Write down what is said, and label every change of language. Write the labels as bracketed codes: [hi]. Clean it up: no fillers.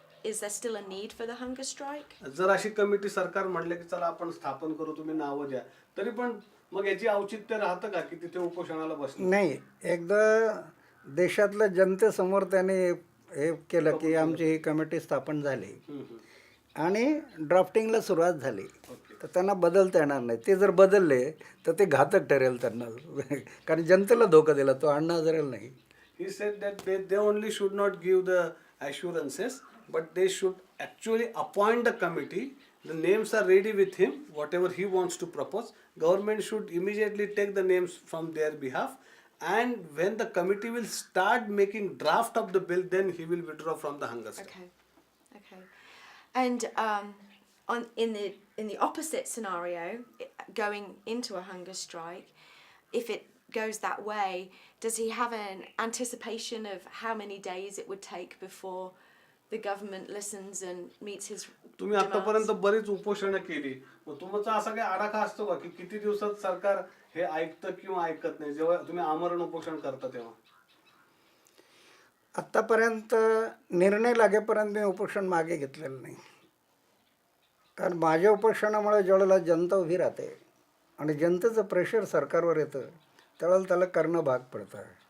[en] Is there still a need for the hunger strike? [mr] जर अशी committee सरकार म्हणले की चला आपण स्थापन करू, तुम्ही नावं द्या, तरी पण मग याची औचित्य राहतं का की तिथे उपोषणाला बसणं? नाही, एकदा देशातल्या जनतेसमोर त्याने हे केलं की आमची ही कमिटी स्थापन झाली आणि ड्राफ्टिंगला सुरुवात झाली, तर त्यांना बदलता येणार नाही. ते जर बदलले तर ते घातक ठरेल त्यांना, कारण जनतेला धोका दिला तो अण्णा हजारेला नाही. [en] He said that they only should not give the assurances, but they should actually appoint the committee. The names are ready with him, whatever he wants to propose. Government should immediately take the names from their behalf, and when the committee will start making draft of the bill, then he will withdraw from the hunger strike. Okay. And in the opposite scenario, going into a hunger strike, if it goes that way, does he have an anticipation of how many days it would take before the government listens and meets his [mr] तुम्ही आतापर्यंत बरीच उपोषणं केली, मग तुमचा असा काही आराखा असतो का की किती दिवसात सरकार हे ऐकतं किंवा ऐकत नाही जेव्हा तुम्ही आमरण उपोषण करता तेव्हा? आत्तापर्यंत निर्णय लागेपर्यंत मी उपोषण मागे घेतलेलं नाही, कारण माझ्या उपोषणामुळे ज्यावेळेला जनता उभी राहते आणि जनतेचं प्रेशर सरकारवर येतं त्यावेळेला त्याला करणं भाग पडतं.